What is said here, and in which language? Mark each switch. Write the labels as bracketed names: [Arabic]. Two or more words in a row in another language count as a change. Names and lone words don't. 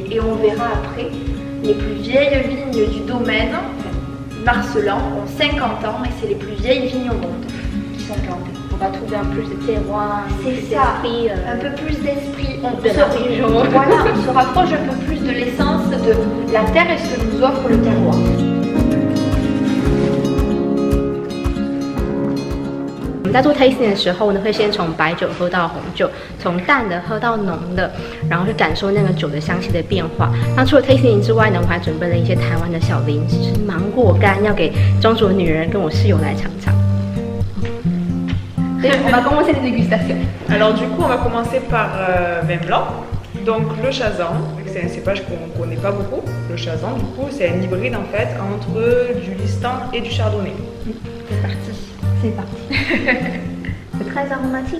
[French] Et on verra après, les plus vieilles vignes du domaine, Marselan, ont 50 ans et c'est les plus vieilles vignes au monde qui sont plantées. On va trouver un peu de terroir, C'est ça, un peu plus d'esprit. On se rapproche un peu plus de l'essence de la terre et ce que nous offre le terroir. [Chinese] 我们在做 tasting 的时候呢，会先从白酒喝到红酒，从淡的喝到浓的，然后去感受那个酒的香气的变化。那除了 tasting 之外呢，我还准备了一些台湾的小零食，芒果干，要给庄主的女人跟我室友来尝尝。 [French] On va commencer les dégustations. Alors du coup, on va commencer par vin blanc. Donc le Chazan, vu que c'est un cépage qu'on ne connaît pas beaucoup. Le Chazan, du coup, c'est un hybride en fait entre du Listan et du Chardonnay. C'est parti. C'est parti. C'est très aromatique.